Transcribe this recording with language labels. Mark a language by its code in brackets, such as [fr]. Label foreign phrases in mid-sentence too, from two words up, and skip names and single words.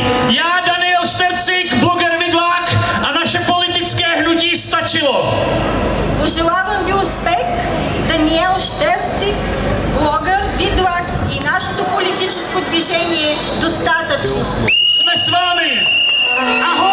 [cs] Já, Daniel Štercik, bloger Vidlák a naše politické hnutí Stačilo. [bg] Пожелавам ви успех, Даниел Штерцик, блогър Видлак и нашето политическо движение Достатъчно. [cs] Jsme s vámi.